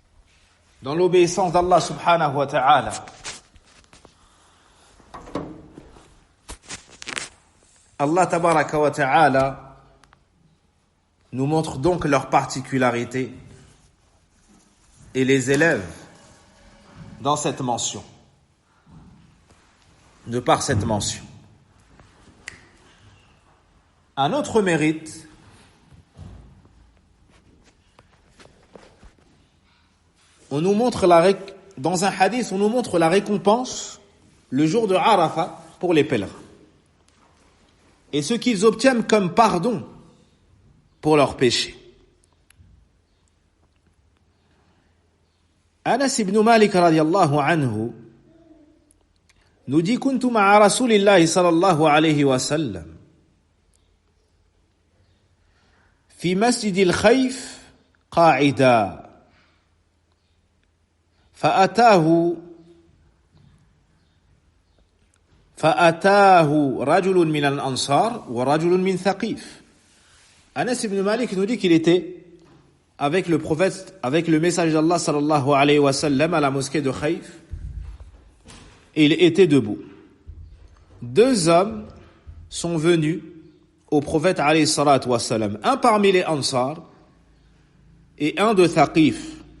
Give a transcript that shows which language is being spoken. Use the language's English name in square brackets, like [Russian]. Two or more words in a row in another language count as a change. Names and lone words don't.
[French] Dans l'obéissance d'Allah [Arabic] سبحانه وتعالى. [French] Allah [Arabic] تبارك وتعالى [French] nous montre donc leurs particularités et les élève dans cette mention, de par cette mention. Un autre mérite, on nous montre dans un hadith, on nous montre la récompense le jour de Arafat pour les pèlerins. Et ce qu'ils obtiennent comme pardon pour leurs péchés. [Arabic] أنس بن مالك رضي الله عنه [French] nous dit [Arabic] كنت مع رسول الله صلى الله عليه وسلم في مسجد الخيف قاعدا فأتاه رجل من الأنصار ورجل من ثقيف. [French] Anas ibn Malik nous dit qu'il était avec le prophète, avec le messager d'Allah [Arabic] صلى الله عليه وسلم [French] à la mosquée de Khayf, et il était debout. Deux hommes sont venus au prophète [Arabic] عليه الصلاة والسلام, [French] un parmi les Ansar et un de Thaqif.